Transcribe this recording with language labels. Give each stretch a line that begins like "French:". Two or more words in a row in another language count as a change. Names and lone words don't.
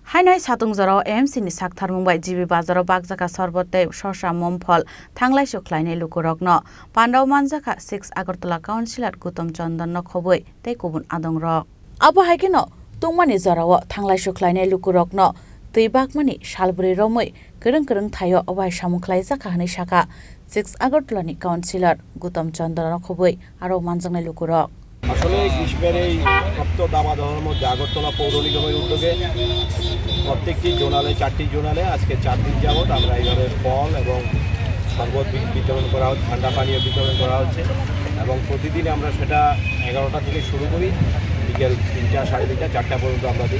Kok Borok: हाइनाय सातुंजराव एएमसीनि साकथारमुंबाय जिबि बाजाराव बागजाका सरबते शशा ममफल थांलाय सुख्लायनाय लुकुरकनो पान्डाव मानजाका 6 আগরতলা काउन्सिलर गुतम चन्दन खबै तै गुबुन आदं रक आबो हाइकेनो तुंमानि जराव थांलाय सुख्लायनाय लुकुरकनो तैबाकमानि सालब्रै रमै गोरों थायो अबाय सामुख्लाय जाका हनै साका 6 আগরতলাनि काउन्सिलर गुतम चन्दन खबै आरो मानजांनाय लुकुरक
Bangla: আসলে গ্রীষ্মের এই সপ্ত দাবাদহের মধ্যে আগরতলা পৌর নিগমের উদ্যোগে প্রত্যেকটি জোনালে 4টি জোনালে আজকে 4 দিন যাবত আমরা এইভাবে ফল এবং শরবত বিতরণ করা হচ্ছে, ঠান্ডা পানীয় বিতরণ করা হচ্ছে এবং প্রতিদিন আমরা সেটা 11টা থেকে শুরু করি, বিকেল 3টা, 3:30, 4টা পর্যন্ত আমরা দিই।